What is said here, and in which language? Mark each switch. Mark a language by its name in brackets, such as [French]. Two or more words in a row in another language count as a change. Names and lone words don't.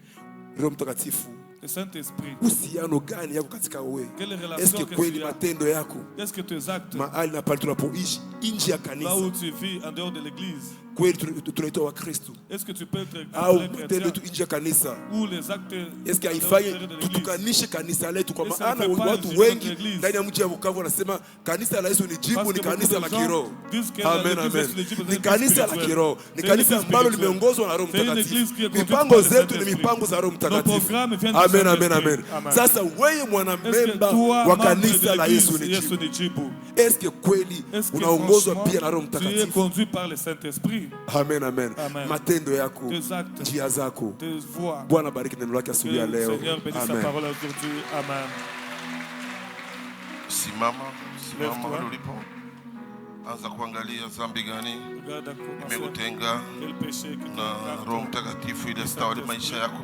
[French] Le Saint-Esprit. Quelle relation que tu as? Est-ce que tes actes, là où tu vis en dehors de l'église, est-ce que tu peux être chrétien? Ou les actes est-ce qu'il [Swahili] haifai tutukanishe kanisa letu kwa maana watu wengi ndani ya mji wa Bukavu wanasema kanisa la Yesu ni jibu, ni kanisa la kiroho. Amen, amen. Ni kanisa la kiroho, ni kanisa ambalo limeongozwa na Roho Mtakatifu. Mipango zetu ni mipango za Roho Mtakatifu. Amen, amen, amen. Sasa wewe mwanamemba wa kanisa la Yesu ni jibu. [French] Est-ce que [Swahili] kweli unaongozwa pia na Roho Mtakatifu? [French] Tu es conduit par le Saint-Esprit. [Swahili] Amen, amen. Matendo yako, njia zako. Bwana bariki neno lake asubuhi ya leo. Amen. Simama ulipo. Anza kuangalia dhambi gani imekutenga na Roho Mtakatifu ili astawale maisha yako.